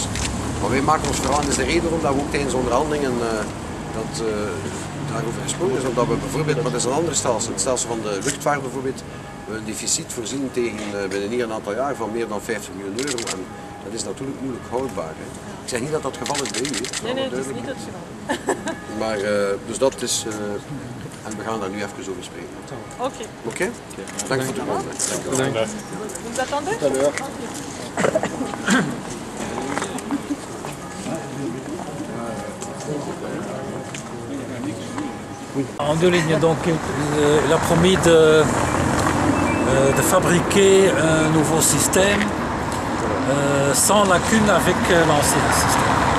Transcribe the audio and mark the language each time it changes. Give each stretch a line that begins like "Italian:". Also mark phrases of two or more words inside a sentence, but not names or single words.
Dutch: Maar wij maken ons vooral, en dat is de reden waarom we ook tijdens onderhandelingen daarover gesproken is, omdat we bijvoorbeeld, wat is een ander stelsel, het stelsel van de luchtvaart bijvoorbeeld, een deficit voorzien tegen binnen hier een aantal jaar van meer dan 50 miljoen euro. En dat is natuurlijk moeilijk houdbaar. Hè. Ik zeg niet dat dat het geval is bij u. Nee, dat is niet het geval. Maar dus dat is, en we gaan daar nu even over spreken. Oké. Oké? Dank voor het komst. Dank.
French: Vous attendez? En deux lignes, donc il a promis de fabriquer un nouveau système sans lacune avec l'ancien système.